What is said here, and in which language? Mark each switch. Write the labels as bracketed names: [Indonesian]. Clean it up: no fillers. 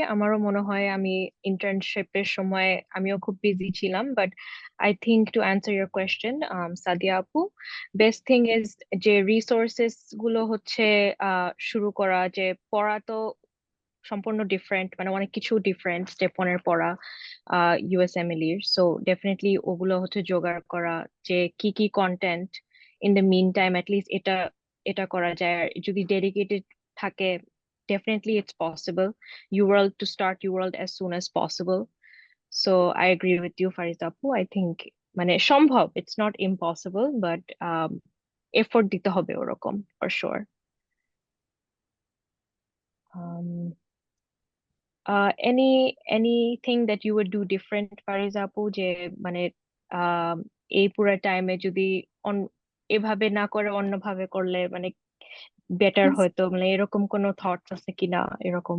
[Bangla] আমারও মনে হয় আমি ইন্টার্নশিপের সময় আমিও খুব বিজি ছিলাম, [English] but I think to answer your question [Bangla] Sadia আপু, বেস্ট থিং ইজ যে রিসোর্সেস গুলো হচ্ছে শুরু করা, যে পড়া তো সম্পূর্ণ ডিফারেন্ট, মানে অনেক কিছু ডিফারেন্ট স্টেপ 1 এর পড়া ইউএসএমএল এর। সো ডেফিনেটলি ওগুলো হচ্ছে জোগাড় করা, যে কি কি contained in the mean time at least এটা এটা করা যায়। আর যদি ডেডিকেটেড থাকে, [English] definitely it's possible. UWorld to start UWorld as soon as possible. So I agree with you, Fariza Apu. I think [Bangla] মানে সম্ভব, [English] it's not impossible, but effort [Bangla] দিতে হবে ওরকম [English] for sure. [Bangla] Um, [English] anything that you would do different, [Bangla] Fariza Apu, যে মানে এই পুরো টাইমে যদি অন এভাবে না করে অন্যভাবে করলে মানে বেটার হয়তো, মানে এরকম কোনো থটস আছে কিনা এরকম?